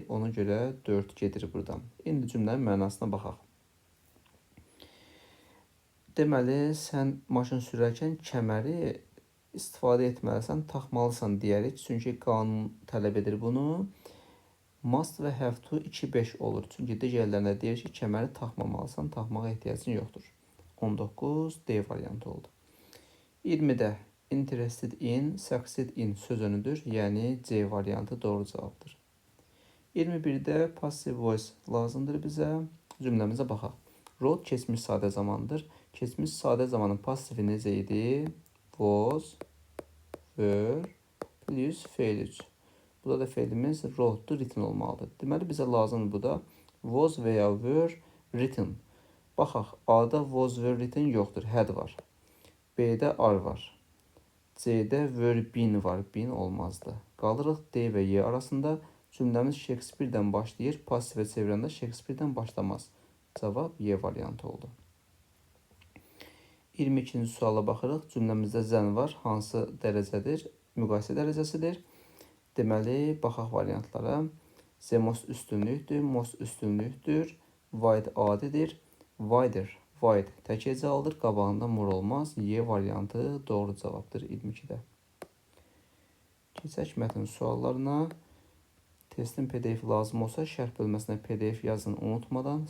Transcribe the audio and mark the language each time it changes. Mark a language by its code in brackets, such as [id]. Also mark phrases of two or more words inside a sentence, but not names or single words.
[az] Ona görə 4 gedir buradan. İndi cümlənin mənasına baxaq. Deməli, sən maşın sürərkən kəməri istifadə etməlisən, taxmalısan deyərik. Çünki qanun tələb edir bunu. Must və [en] have to [az] 2-5 olur. Çünki digərlərində deyir ki, kəməri taxmamalısan, taxmağa ehtiyacın yoxdur. 19 D variantı oldu. 20-də [en] interested in, succeed in [az] sözünüdür. Yəni C variantı doğru cavabdır. 21-də [en] passive voice [az] lazımdır bizə. cümləmizə baxaq. Wrote keçmiş sadə zamandır. Keçmiş sadə zamanın pasifi necə idi? [en] Was, were, [az] plus fe'l 3. Burada da fe'limiz wrote'dur, written olmalıdır. Deməli, bizə lazımdır bu da was və ya [en] were written. [az] Baxaq, A-da [en] was were written [az] yoxdur, had var. B-də are var. C-də [en] were been [az] var, been olmazdı. Qalırıq D və Y arasında. Cümləmiz Shakespeare-dən başlayır, pasifə çevirəndə Shakespeare-dən başlamaz. Cavab Y variantı oldu. 22-ci suala baxırıq. Cümləmizdə zən var. Hansı dərəcədir? Müqayisə dərəcəsidir. Deməli, baxaq variantlara. [en] The most [az] üstünlükdür, most üstünlükdür. Wide adidir. Wider, wide tək hecalıdır. Qabağında more olmaz. Y variantı doğru cavabdır 22-də. Keçək mətn suallarına. Testin PDF lazım olsa şərh bölməsinə PDF yazın unutmadan.